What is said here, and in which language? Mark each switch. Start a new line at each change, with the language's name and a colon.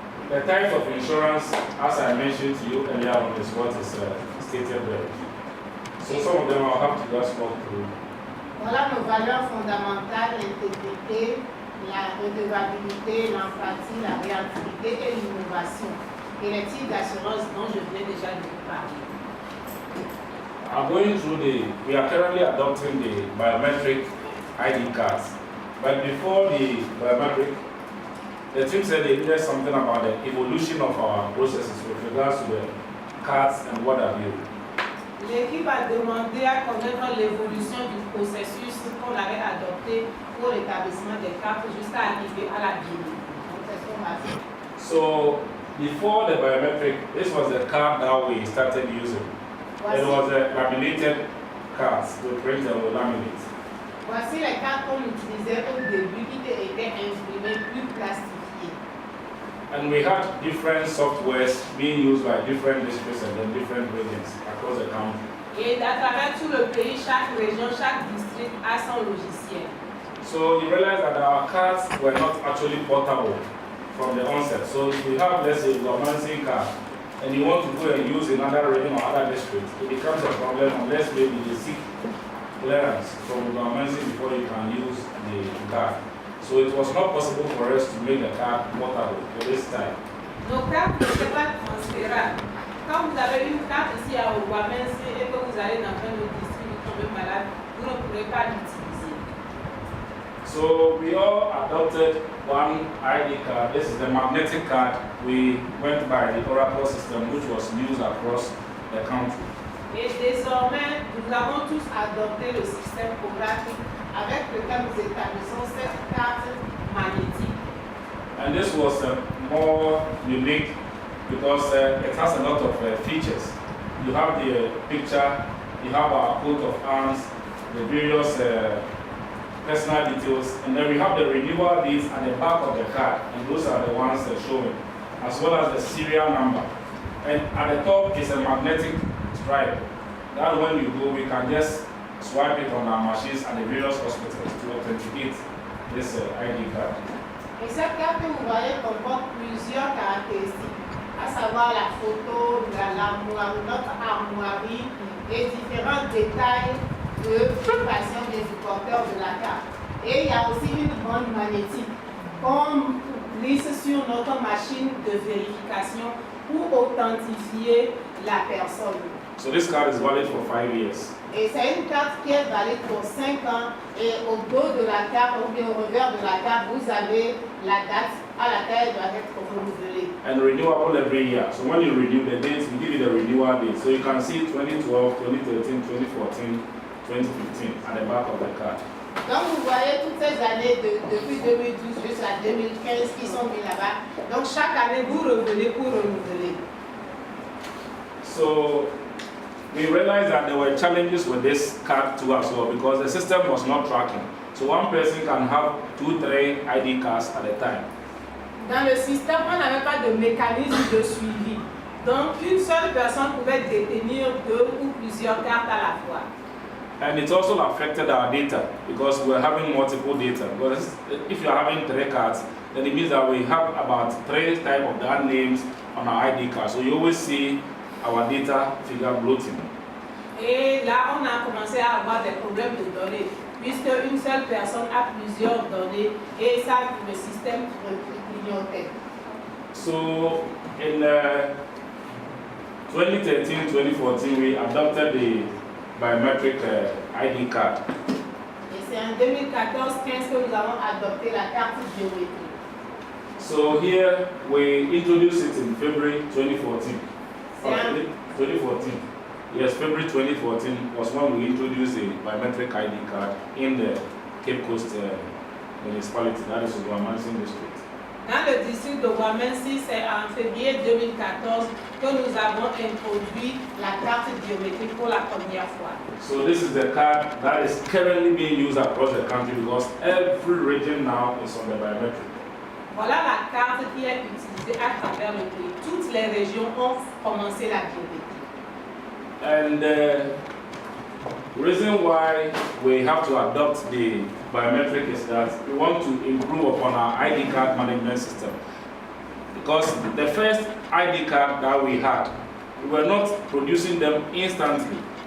English: The type of insurance, as I mentioned to you earlier on, is what is stated there. So some of them I'll have to just walk through.
French: Voilà nos valeurs fondamentales, l'intégrité, la redevabilité, l'empathie, la réactivité et l'innovation. Et les types d'assurance dont je viens déjà de vous parler.
English: I'm going through we are currently adopting the biometric ID cards. But before the biometric, the team said they needed something about the evolution of our processes with regards to the cards and what have you.
French: L'équipe a demandé à connaître l'évolution du processus qu'on avait adopté pour l'établissement des cartes jusqu'à arriver à la Guinée. Donc, c'est ce qu'on a fait.
English: So, before the biometric, this was the card that we started using. It was a laminated cards, we print and we laminate.
French: Voici les cartes qu'on utilisait au début qui étaient imprimées plus plastifiées.
English: And we had different softwares being used by different districts and then different regions across the country.
French: Et à travers tout le pays, chaque région, chaque district a son logiciel.
English: So you realize that our cards were not actually portable from the onset. So if we have, let's say, a government card, and you want to go and use another region or other district, it becomes a problem unless maybe you seek clearance from the government before you can use the card. So it was not possible for us to make the card portable for this time.
French: Nos cartes n'étaient pas transférables. Quand vous avez une carte ici à Oguamensi et que vous allez dans un autre district, vous tombez malade, vous ne pourrez pas l'utiliser.
English: So we all adopted one ID card. This is the magnetic card. We went by the Oracle system, which was used across the country.
French: Et désormais, nous avons tous adopté le système graphique avec lequel nous établissons cette carte magnétique.
English: And this was more unique because it has a lot of features. You have the picture, you have our coat of arms, the various personal details, and then we have the renewal dates at the back of the card, and those are the ones showing, as well as the serial number. And at the top is a magnetic stripe. That when you go, we can just swipe it on our machines at the various hospitals to authenticate this ID card.
French: Et cette carte que vous voyez comporte plusieurs caractéristiques, à savoir la photo, l'armoire, notre armoirie et différents détails de patient et du porteur de la carte. Et il y a aussi une bande magnétique qu'on glisse sur notre machine de vérification pour authentifier la personne.
English: So this card is valid for 5 years.
French: Et c'est une carte qui est valide pour 5 ans. Et au dos de la carte, ou bien au revers de la carte, vous avez la date à laquelle elle doit être renouvelée.
English: And renewable every year. So when you renew the dates, we give you the renewal date. So you can see 2012, 2013, 2014, 2015 at the back of the card.
French: Donc vous voyez toutes ces années depuis 2012 jusqu'à 2015 qui sont mis là-bas. Donc chaque année, vous revenez pour renouveler.
English: So we realized that there were challenges with this card too as well because the system was not tracking. So one person can have 2-3 ID cards at a time.
French: Dans le système, on n'avait pas de mécanisme de suivi. Donc une seule personne pouvait détenir 2 ou plusieurs cartes à la fois.
English: And it also affected our data because we're having multiple data. Because if you're having 3 cards, then it means that we have about 3 types of brand names on our ID card. So you always see our data figure bloating.
French: Et là, on a commencé à avoir des problèmes de données, puisque une seule personne a plusieurs données et ça, le système clignotait.
English: So in 2013-2014, we adopted the biometric ID card.
French: Et c'est en 2014-15 que nous avons adopté la carte biométrique.
English: So here we introduced it in February 2014. 2014. Yes, February 2014 was when we introduced the biometric ID card in the Cape Coast municipality, that is Guamansin district.
French: Dans le district de Guamansin, c'est en février 2014 que nous avons introduit la carte biométrique pour la première fois.
English: So this is the card that is currently being used across the country because every region now is on the biometric.
French: Voilà la carte qui est utilisée à travers le pays. Toutes les régions ont commencé la biométrie.
English: And the reason why we have to adopt the biometric is that we want to improve upon our ID card management system. Because the first ID card that we had, we were not producing them instantly.